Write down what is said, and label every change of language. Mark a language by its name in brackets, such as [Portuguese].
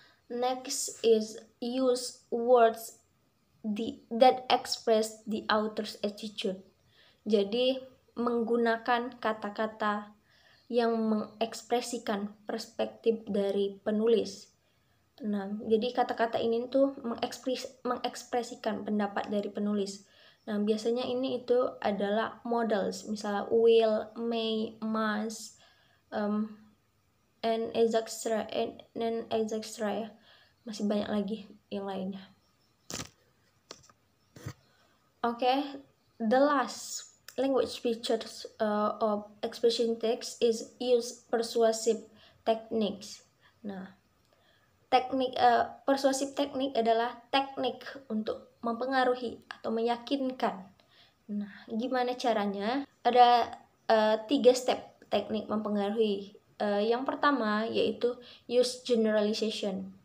[English] Next is use words that express the author's attitude. [Indonesian] Jadi menggunakan kata-kata yang mengekspresikan perspektif dari penulis. Nah, jadi kata-kata ini tuh mengekspresikan pendapat dari penulis. Nah, biasanya ini itu adalah modals, misalnya will, may, must, and etc. ya. Masih banyak lagi yang lainnya. [English] Okay, the last language features of expression text is use persuasive techniques. [Indonesian] Nah, teknik persuasif teknik adalah teknik untuk mempengaruhi atau meyakinkan. Nah, gimana caranya? Ada 3 step teknik mempengaruhi. Yang pertama yaitu [English] use generalization.